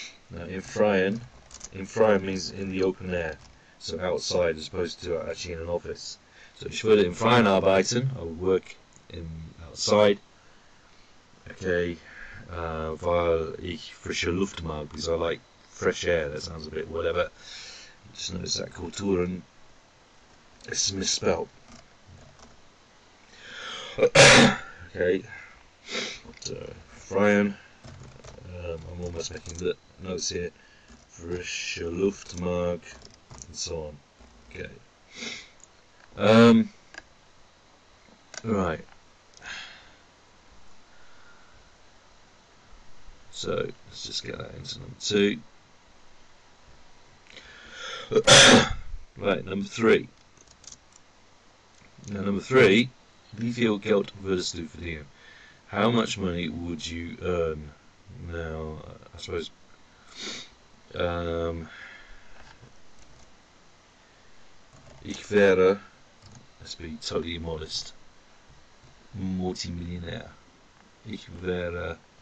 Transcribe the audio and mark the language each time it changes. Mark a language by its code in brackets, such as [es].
[en] Now, [de] im Freien [en] means in the open air, so outside as opposed to actually in an office. [de] So ich würde im Freien arbeiten, [en] I would work outside. [de] Okay, weil ich frische Luft mag, [en] because I like fresh air. That sounds a bit whatever. Just notice that Kulturen is misspelled. Okay, so Freien, I'm almost making the notes here. [de] Frische Luft mag, [en] and so on. Okay. Right. So let's just get that into number 2. Right, number 3. Now, number 3, [de] wie viel Geld würdest du verdienen? [en] How much money would you earn? Now, I suppose, [de] ich wäre, [en] let's be totally modest, [de] Multimillionär. Ich wäre